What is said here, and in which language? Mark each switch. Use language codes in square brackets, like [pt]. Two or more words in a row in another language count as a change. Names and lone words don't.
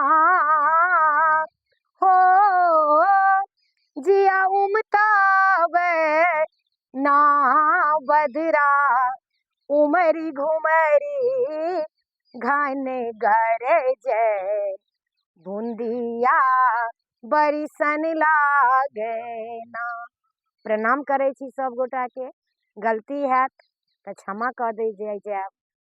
[bho] हो, जिया उमतावे ना, बदरा उमरी घुमरी घन गरजे, बूंदिया बड़ी सन लागे ना। [mai] प्रणाम करै छी सब गोटा के, गलती हैत तऽ क्षमा कऽ दीजिए।